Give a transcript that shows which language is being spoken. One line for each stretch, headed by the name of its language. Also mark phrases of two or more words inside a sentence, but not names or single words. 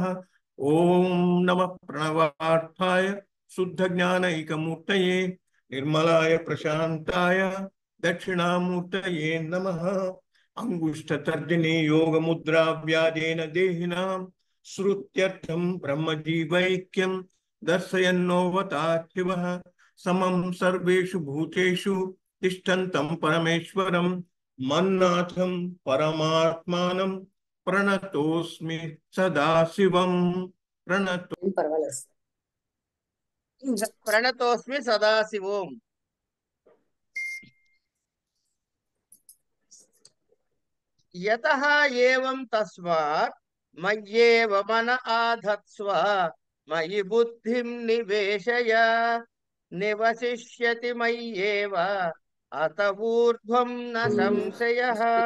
Sanskrit: ओम नमः प्रणवार्थाय शुद्धज्ञानैकमूर्तये निर्मलाय प्रशान्ताय दक्षिणामूर्तये नमः। अंगुष्ठतर्जनी योगमुद्रा व्याजेन देहिनां श्रुत्यर्थं ब्रह्मजीवैक्यं दर्शयन्नोऽवतात् शिवः समं सर्वेषु भूतेषु తిష్టంతం పరమేశ్వరం మన్నాథం పరమాత్మానం ప్రణతోస్మి సదాశివం. ప్రణతో
Telugu: పర్వాలేదు.
Sanskrit: ప్రణతోస్మి సదాశివం.
Telugu: యతః ఏవం తస్మాత్ మయ్యేవ మన ఆధత్స్వ మయి బుద్ధిం నివేశయ నివసిష్యతి మయ్యేవ అత ఊర్ధ్వం న సంశయః.